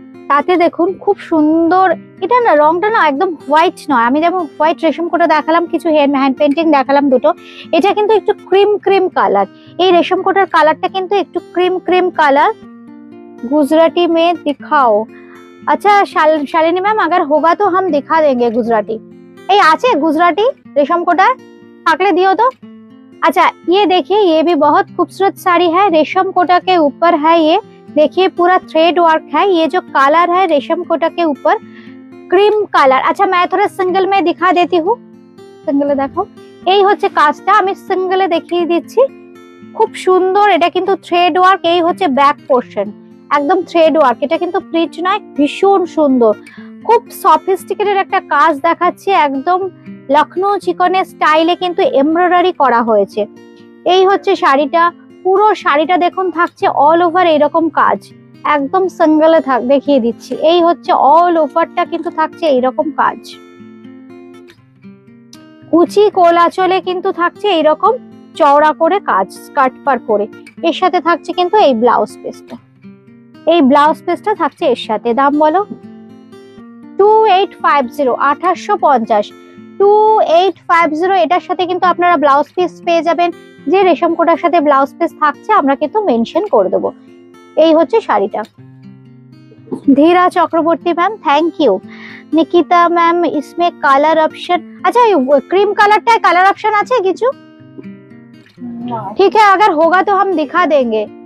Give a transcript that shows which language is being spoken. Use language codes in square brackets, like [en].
[bn] তাতে দেখুন খুব সুন্দর, এটা না রংটা না একদম হোয়াইট নয়। আমি যেমন হোয়াইট রেশম কোটা দেখালাম, কিছু হ্যান্ড পেন্টিং দেখালাম দুটো, এটা কিন্তু একটু ক্রিম ক্রিম কালার। এই রেশম কোটার কালারটা কিন্তু একটু ক্রিম ক্রিম কালার। [hi] गुजराती में दिखाओ। अच्छा शालिनी मैम, अगर होगा तो हम दिखा देंगे गुजराती। [bn] এই আছে [hi] गुजराती रेशम कोटा, [bn] থাকলে [hi] दियो तो। अच्छा ये देखिए, ये भी बहुत खूबसूरत साड़ी है, रेशम कोटा के ऊपर है ये। देखिए पूरा थ्रेड वर्क है। ये जो कलर है रेशम कोटा के ऊपर क्रीम कलर। अच्छा मैं थोड़ा सिंगल में दिखा देती हूँ, [bn] সিঙ্গেলে দেখো। এই হচ্ছে কাজটা, আমি সিঙ্গেলে দেখিয়ে দিচ্ছি। খুব সুন্দর, এটা কিন্তু থ্রেড ওয়ার্ক। এই হচ্ছে ব্যাক পোর্শন, একদম থ্রেড ওয়ার্ক, এটা কিন্তু প্রিন্ট নয়। ভীষণ সুন্দর, খুব সফিস্টিকেটেড একটা কাজ দেখাচ্ছে, একদম লখনৌ চিকনের স্টাইলে কিন্তু এমব্রয়ডারি করা হয়েছে। এই হচ্ছে শাড়িটা, পুরো শাড়িটা দেখুন থাকছে অল ওভার এরকম কাজ, একদম সিঙ্গেলে দেখিয়ে দিচ্ছি। এই হচ্ছে অল ওভারটা কিন্তু থাকছে এইরকম কাজ, কুচি কোলাচলে কিন্তু থাকছে এইরকম চওড়া করে কাজ, স্কার্ট পার করে। এর সাথে থাকছে কিন্তু এই ব্লাউজ পিসটা, এই ব্লাউজ পিসটা থাকছে এর সাথে। দাম বলো। 2850, 2850, 2850। এটার সাথে কিন্তু আপনারা ব্লাউজ পিস পেয়ে যাবেন। যে রেশম কোটার সাথে ব্লাউজ পিস থাকছে আমরা কিন্তু মেনশন করে দেবো। এই হচ্ছে শাড়িটা। ধীরা Chakraborty ma'am, thank you. [hi] Nikita ma'am, इसमें कलर ऑप्शन, अच्छा क्रीम कलर कलर ऑप्शन [bn] আছে কিছু? [hi] ठीक है, अगर होगा तो हम दिखा देंगे।